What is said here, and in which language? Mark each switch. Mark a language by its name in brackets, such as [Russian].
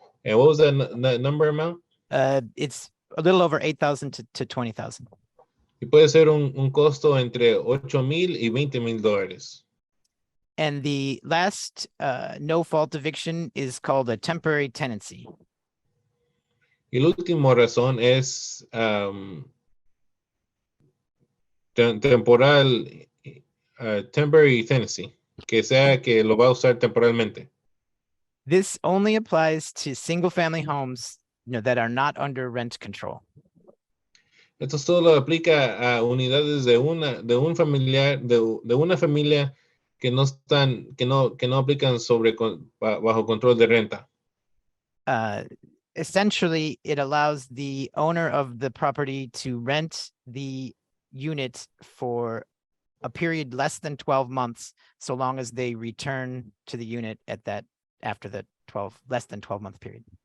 [English] And what was that number amount? It's a little over 8,000 to 20,000. [Spanish] Y puede ser un costo entre $8,000 y $20,000. [English] And the last no fault eviction is called a temporary tenancy. [Spanish] Y la última razón es temporal, temporary tenancy, que sea que lo va a usar temporalmente. [English] This only applies to single family homes, that are not under rent control. [Spanish] Esto solo aplica a unidades de un familiar, de una familia que no aplican bajo control de renta. [English] Essentially, it allows the owner of the property to rent the unit for a period less than 12 months, so long as they return to the unit after the less than 12-month period.